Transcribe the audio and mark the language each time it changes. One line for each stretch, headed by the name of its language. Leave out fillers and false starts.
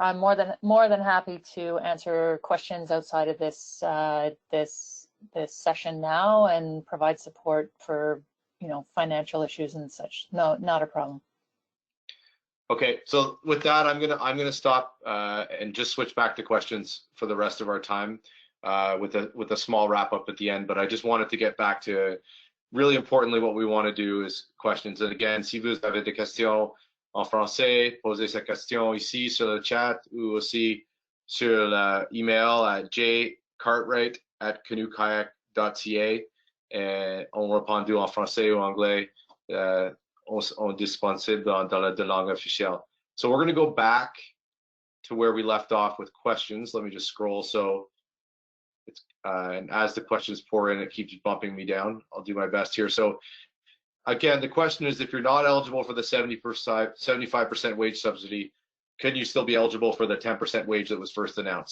English: I'm more than happy to answer questions outside of this this session now and provide support for, you know, financial issues and such. No, not a problem. Okay, so with that, I'm gonna stop and just switch back to questions for the rest of our time with a small wrap up at the end. But I just wanted to get back to really importantly what we want to do is questions. And again,
French: si vous avez des questions en français, posez ces questions ici sur le chat ou aussi sur l'email à jcartwright@canoekayak.ca et on répond en français ou anglais. On disponible dans la langue officielle.
English: So we're going to go back to where we left off with questions. Let me just scroll. So it's and as the questions pour in, it keeps bumping me down. I'll do my best here. So again, the question is, if you're not eligible for the 75% wage subsidy, can you still be eligible for the 10% wage that was first announced?